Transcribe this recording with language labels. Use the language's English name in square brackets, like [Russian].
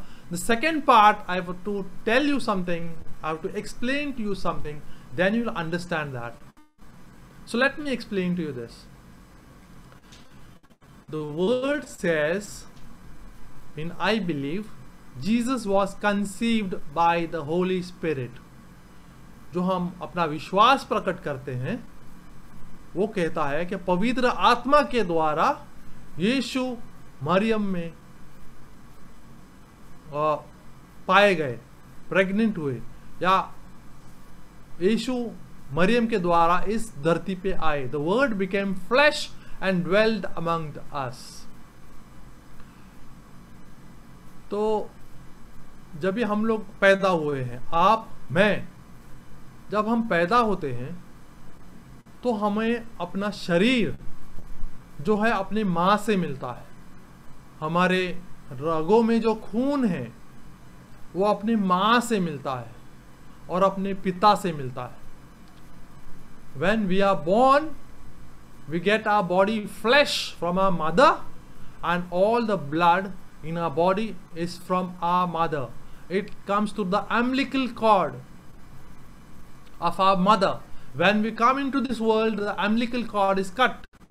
[English] The second part, I have to tell you something, I have to explain to you something, then you'll understand that. So let me explain to you this. The word says, in I believe, Jesus was conceived by the Holy Spirit. [Hindi] जो हम अपना विश्वास प्रकट करते हैं वो कहता है कि पवित्र आत्मा के द्वारा यीशु मरियम में पाए गए, प्रेग्नेंट हुए, या यीशु मरियम के द्वारा इस धरती पे आए। [English] The word became flesh and dwelled among us. [Hindi] तो जब भी हम लोग पैदा हुए हैं, आप मैं, जब हम पैदा होते हैं तो हमें अपना शरीर जो है अपनी माँ से मिलता है, हमारे रगों में जो खून है वो अपनी माँ से मिलता है और अपने पिता से मिलता है। [English] When we are born, we get our body flesh from our mother, and all the blood in our body is from our mother. It comes to the umbilical cord of our mother. When we come into this world, the umbilical cord is cut.